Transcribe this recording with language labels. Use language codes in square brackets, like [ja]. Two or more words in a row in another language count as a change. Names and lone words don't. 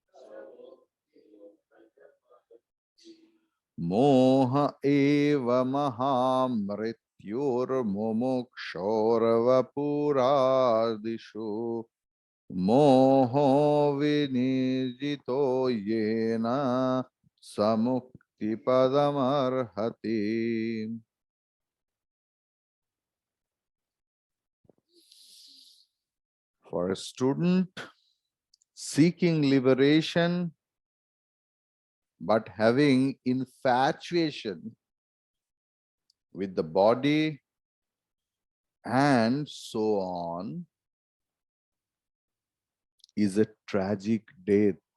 [sa] मोह एव महामृत्युर् मुमुक्षोर्वपुरादिषु. मोहो विनिजितो येन समुक्ति पदमर्हति. [en] For a student seeking liberation but having infatuation with the body and so on is a tragic death.